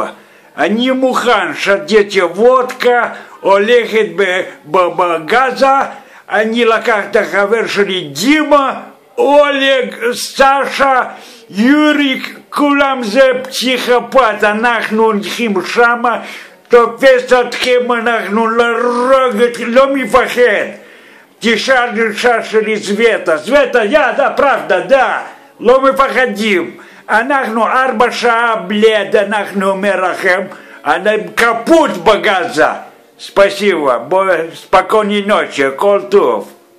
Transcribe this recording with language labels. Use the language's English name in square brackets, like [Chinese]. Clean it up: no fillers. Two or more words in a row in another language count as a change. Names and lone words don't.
[Hebrew] אני מוכן שתיתי וודקה, הולכת בגזה, אני לקח את החבר שלי דימה, אולג, סשה, יוריק, כולם זה פסיכופת, אנחנו הולכים שמה, תופס אתכם, אנחנו לא מפחד. תשאל אישה שלי סווטה, סווטה, ידה, [Russian] правда, да, [Hebrew] לא מפחדים. אנחנו 4 שעות בלד, אנחנו אומר לכם, אני קפוט בגזה. [Russian] Спасибо, спокойной ночи, [Hebrew] כל טוב.